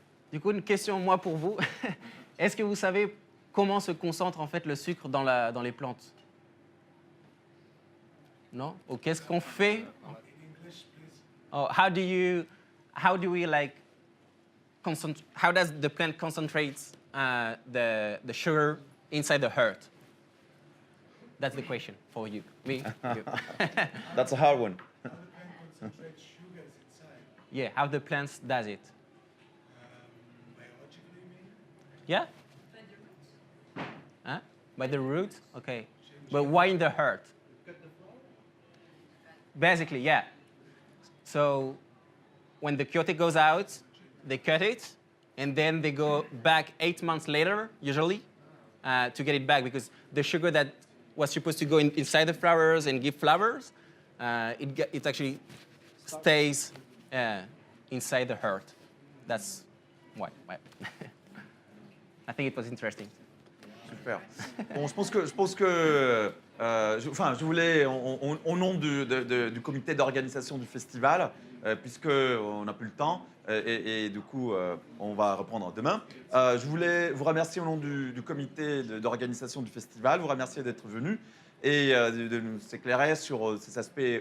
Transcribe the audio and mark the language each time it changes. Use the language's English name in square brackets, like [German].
[French] Du coup, une question moi pour vous. Est-ce que vous savez comment se concentre en fait le sucre dans les plantes? Non? Ou qu'est-ce qu'on fait? [English] Oh, how do we like how does the plant concentrate the sugar inside the heart? That's the question for you. Me? You. That's a hard one. Yeah, how the plant does it? Yeah? Huh? By the roots? Okay. But why in the heart? Basically, yeah. So when the quiote goes out, they cut it, and then they go back 8 months later, usually, to get it back, because the sugar that was supposed to go inside the flowers and give flowers, it actually stays inside the heart. That's why. I think it was interesting. Super. [French] Bon, je pense que je voulais, au nom du comité d'organisation du festival, puisqu'on n'a plus le temps, et du coup, on va reprendre demain, je voulais vous remercier au nom du comité d'organisation du festival, vous remercier d'être venu et de nous éclairer sur ces aspects